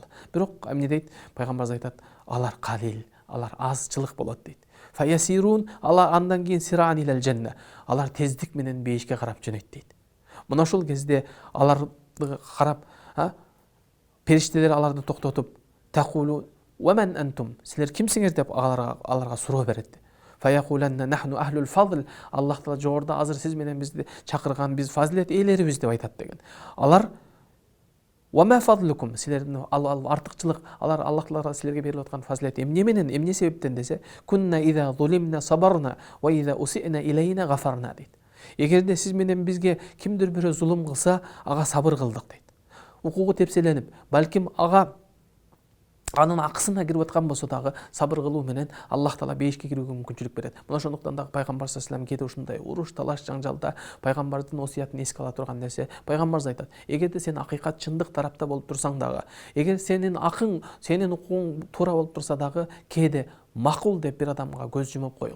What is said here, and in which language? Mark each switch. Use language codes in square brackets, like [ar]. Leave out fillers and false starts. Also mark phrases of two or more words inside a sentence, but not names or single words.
[ky] Бирок эмне дейт? Пайгамбарыбыз айтат, алар калил, алар азчылык болот дейт. Фаясирун алар андан кийин [ar] سراعا إلى الجنة. [ky] Алар тездик менен бейишке карап жөнөйт дейт. Мына ошол кезде аларды карап, периштелер аларды токтотуп, [ar] تقول ومن أنتم? [ky] Силер кимсиңер деп аларга суроо берет. [ar] فيقولون نحن أهل الفضل. [ky] Аллах Таала жогоруда азыр сиз менен бизди чакырган биз фазилет ээлерибиз деп айтат деген. Алар [ar] وما فضلكم? [ky] Силердин артыкчылык, алар Аллах Таала силерге берип аткан фазилет эмне менен, эмне себептен десе, [ar] كنا إذا ظلمنا صبرنا وإذا أسيء إلينا غفرنا дейт. [ky] Эгерде сиз менен бизге кимдир бирөө зулум кылса, ага сабыр кылдык дейт. Укугу тепселенип, балким ага анын акысына кирип аткан болсо дагы сабыр кылуу менен Аллах Таала бейишке кирүүгө мүмкүнчүлүк берет. Мына ошондуктан дагы пайгамбар [ar] صلى الله عليه وسلم [ky] кээде ушундай уруш, талаш, жаңжалда пайгамбардын осуятын эске ала турган нерсе, пайгамбарыбыз айтат: эгерде сен акыйкат чындык тарапта болуп турсаң дагы, эгер сенин акың, сенин укугуң туура болуп турса дагы, кээде макул деп бир адамга көз жумуп коюң.